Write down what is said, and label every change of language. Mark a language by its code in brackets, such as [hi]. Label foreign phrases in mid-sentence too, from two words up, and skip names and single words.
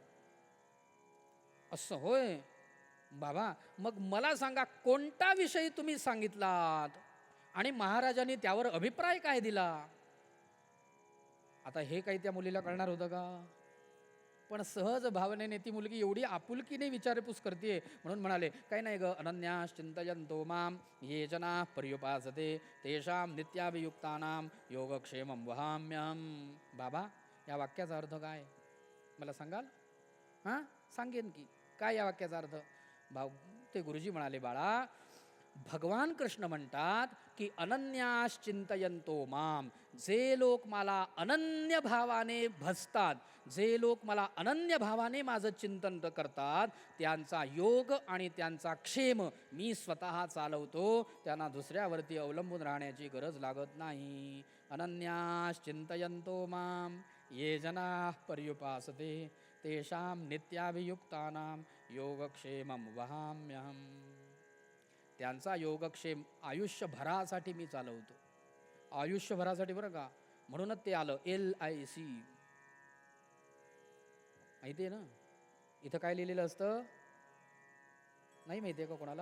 [mr] असं होय बाबा, मग मला सांगा कोणता विषय तुम्ही सांगितलात आणि महाराजांनी त्यावर अभिप्राय काय दिला? आता हे काही त्या मुलीला कळणार होतं का? पण सहज भावनेने ती मुलगी एवढी आपुलकीने विचारपूस करते म्हणून म्हणाले, काही नाही ग, [sa] अनन्यास चिंतयन्तो माम ये जना पर्युपासते तेषां नित्याभियुक्तानां योगक्षेमं वहाम्यहम. [mr] बाबा या वाक्याचा अर्थ काय मला सांगाल? हां सांगेन की. काय या वाक्याचा अर्थ? भाऊ ते गुरुजी म्हणाले, बाळा भगवान कृष्ण म्हणतात की [sa] अनन्यास चिंतयन्तो माम, [mr] जे लोक मला अनन्य भावाने भजतात, जे लोक मला अनन्य भावाने माझं चिंतन करतात, त्यांचा योग आणि त्यांचा क्षेम मी स्वतः चालवतो. त्यांना दुसऱ्यावरती अवलंबून राहण्याची गरज लागत नाही. [sa] अनन्यास चिंतयन्तो माम ये जना पर्युपासते तेषां नित्याभियुक्तानां योगक्षेमं वहाम्यहम. [mr] त्यांचा योगक्षेम आयुष्यभरासाठी मी चालवतो. आयुष्यभरासाठी बरं का. म्हणूनच ते आलं LIC. माहिती आहे ना? इथं काय लिहिलेलं असतं नाही माहिती आहे का कोणाला?